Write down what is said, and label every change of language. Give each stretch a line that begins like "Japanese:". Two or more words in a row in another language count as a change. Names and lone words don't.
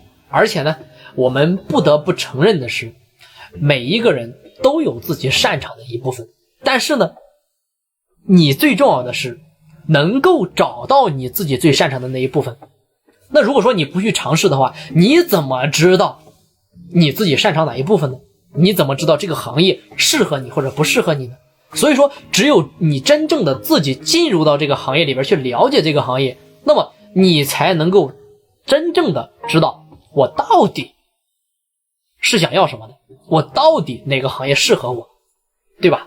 Chinese: 而且呢，我們不得不承認的是，每一個人都有自己擅長的一部分，但是呢，你最重要的是能夠找到你自己最擅長的那一部分。那如果說你不去嘗試的話，你怎麼知道你自己擅長哪一部分呢？你怎麼知道這個行業適合你或者不適合你呢？所以說，只有你真正的自己進入到這個行業裡邊去了解這個行業，那麼你才能夠真正的知道我到底是想要什麼的，我到底哪個行業適合我，對吧？